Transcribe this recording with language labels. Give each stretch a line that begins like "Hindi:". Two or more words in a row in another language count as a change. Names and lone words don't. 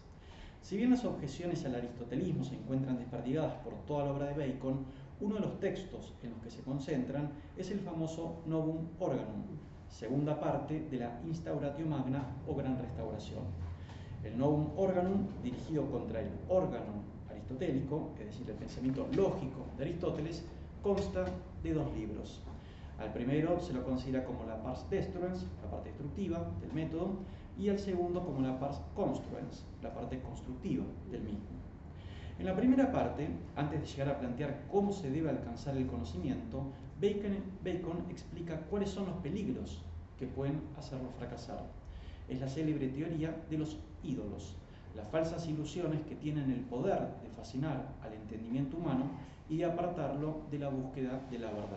Spanish: Si bien las objeciones al aristotelismo se encuentran desperdigadas por toda la obra de Bacon, uno de los textos en los que se concentran es el famoso Novum Organum, segunda parte de la Instauratio Magna o Gran Restauración. El Novum Organum, dirigido contra el órgano aristotélico, es decir, el pensamiento lógico de Aristóteles, consta de 2 libros. Al primero se lo considera como la
Latin: pars destruens,
Spanish: la parte destructiva del método, y al segundo como la
Latin: pars construens,
Spanish: la parte constructiva del mismo. En la primera parte, antes de llegar a plantear cómo se debe alcanzar el conocimiento, Bacon explica cuáles son los peligros que pueden hacerlo fracasar. Es la célebre teoría de los ídolos, las falsas ilusiones que tienen el poder de fascinar al entendimiento humano y de apartarlo de la búsqueda de la verdad.